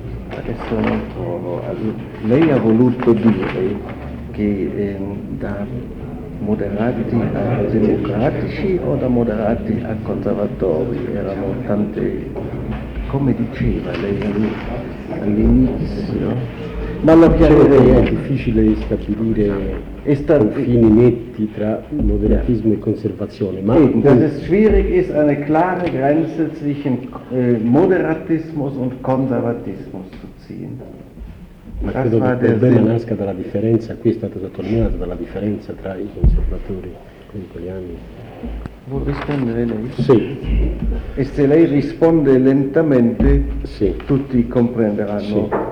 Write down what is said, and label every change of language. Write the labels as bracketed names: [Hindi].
[Italian] Adesso non trovo. Allora, lei ha voluto dire che da moderati a democratici o da moderati a conservatori erano tante, come diceva lei all'inizio. Ma lo chiarirei, è difficile stabilire confini netti tra moderatismo e conservazione, ma [German] das ist schwierig ist eine klare Grenze zwischen Moderatismus und Konservatismus zu ziehen. [Italian] Ma credo che il problema nasca dalla differenza, qui è stata sottolineata dalla differenza tra i conservatori con quegli anni. Vuol rispondere lei? Sì. E se lei risponde lentamente, sì, tutti comprenderanno.